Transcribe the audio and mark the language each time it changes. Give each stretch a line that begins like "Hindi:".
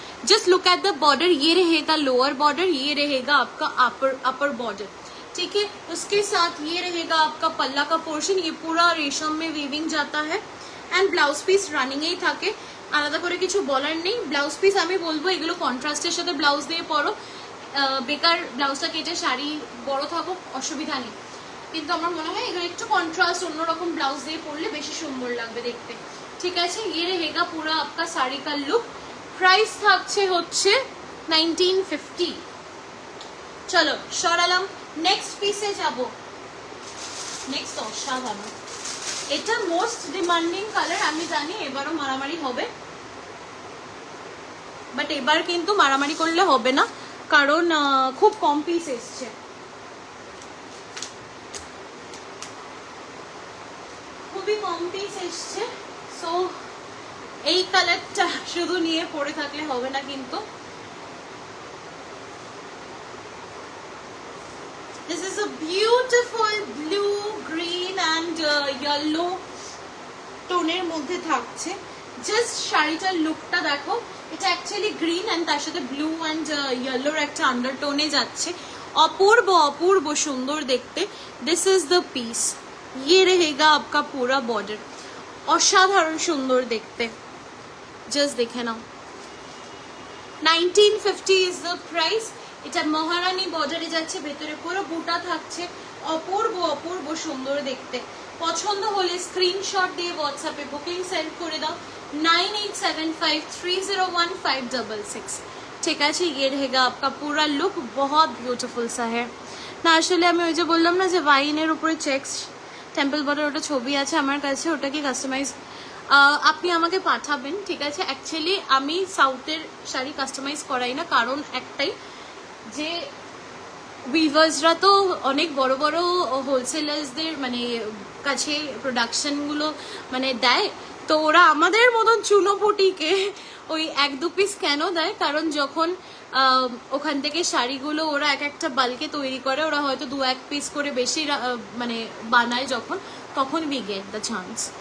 Hindi: Just look at the border, ये रहेगा lower border, ये रहेगा आपका अपर बॉर्डर, ठीक है? उसके साथ ये रहेगा आपका पल्ला का पोर्शन, ये पूरा रेशम में वीविंग जाता है।
Bangla: एंड ब्लाउज पिस রানিং এই থাকে, আলাদা করে কিছু বলার নেই। ব্লাউজ পিস আমি বলবো এগুলো কন্ট্রাস্টের সাথে ব্লাউজ দিয়ে পরো, বেকার ব্লাউজটা কেটে শাড়ি বড় থাকুক অসুবিধা নেই, কিন্তু আমার মনে হয় এগুলো একটু কন্ট্রাস্ট অন্যরকম ব্লাউজ দিয়ে পরলে বেশি সুন্দর লাগবে দেখতে, ঠিক আছে?
Hindi: ये रहेगा पूरा आपका साड़ी का लुक।
Bangla: प्राइस থাকছে হচ্ছে 1950। চলো সরালাম, নেক্সট পিসে যাব। নেক্সট অসাধারণ, এটা মোস্ট ডিমান্ডিং কালার, আমি জানি এবারও মারামারি হবে, বাট এবার কিন্তু মারামারি করলে হবে না, কারণ খুব কম পিস এসছে। খুবই কম পিস এসছে, সো এই কালারটা শুধু নিয়ে পরে থাকলে হবে না কিন্তু।
English: This is a beautiful blue, green and yellow
Bangla: টোনের মধ্যে থাকছে। জাস্ট শাড়িটার লুকটা দেখো, এটা অ্যাকচুয়ালি গ্রিন এন্ড তার সাথে ব্লু এন্ড ইয়েলোর একটা আন্ডারটোনে যাচ্ছে, অপূর্ব অপূর্ব সুন্দর দেখতে।
English: this is the piece,
Hindi: ये रहेगा आपका पूरा बॉर्डर,
Bangla: অসাধারণ সুন্দর দেখতে, জাস্ট দেখে নাও।
English: 1950 is the price.
Bangla: এটা মহারানী বর্ডারে যাচ্ছে, ভেতরে পুরো বুটা থাকছে, অপূর্ব অপূর্ব সুন্দর দেখতে। পছন্দ হলে স্ক্রিনশট দিয়ে হোয়াটসঅ্যাপে বুকিং সেন্ড করে দাও 9875301566, ঠিক আছে?
Hindi: ये रहेगा आपका पूरा लुक, बहुत ब्यूटीफुल सा है না।
Bangla: আসলে আমি ওই যে বললাম না যে ওয়াইনের উপরে চেকস টেম্পল বর্ডার, ওটা ছবি আছে আমার কাছে, ওটা কি কাস্টমাইজ আপনি আমাকে পাঠাবেন, ঠিক আছে? অ্যাকচুয়ালি আমি সাউথের শাড়ি কাস্টমাইজ করাই না, কারণ একটাই যে উইভার্সরা তো অনেক বড় বড় হোলসেলার্সদের মানে কাছে প্রোডাকশনগুলো মানে দেয়, তো ওরা আমাদের মতন চুনোপুটিকে ওই এক দু পিস কেন দেয়, কারণ যখন ওখান থেকে শাড়িগুলো ওরা এক একটা বাল্কে তৈরি করে, ওরা হয়তো দু এক পিস করে বেশি মানে বানায় যখন, তখন উই গেট দ্য চান্স।